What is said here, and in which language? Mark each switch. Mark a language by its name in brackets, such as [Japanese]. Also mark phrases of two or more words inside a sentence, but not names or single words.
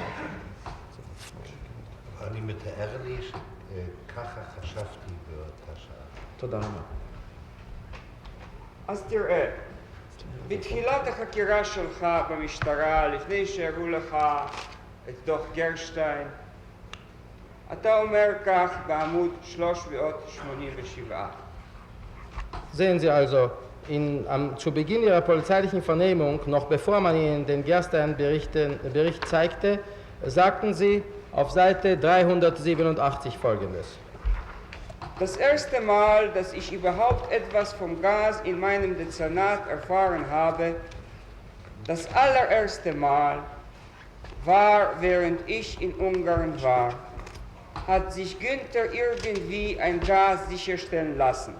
[Hebrew] אני מתאר לי שככה חשבתי באותה שעה. תודה רבה. אז תראה, בתחילת החקירה שלך במשטרה, לפני שהראו לך את דוח גרשטיין, אתה אומר כך בעמוד 387. [German] Sehen Sie also, zu Beginn Ihrer polizeilichen Vernehmung, noch bevor man Ihnen den Gerstein-Bericht zeigte, sagten Sie auf Seite 387 Folgendes. Das erste Mal, dass ich überhaupt etwas vom Gas in meinem Dezernat erfahren habe, das allererste Mal war, während ich in Ungarn war, hat sich Günther irgendwie ein Gas sicherstellen lassen.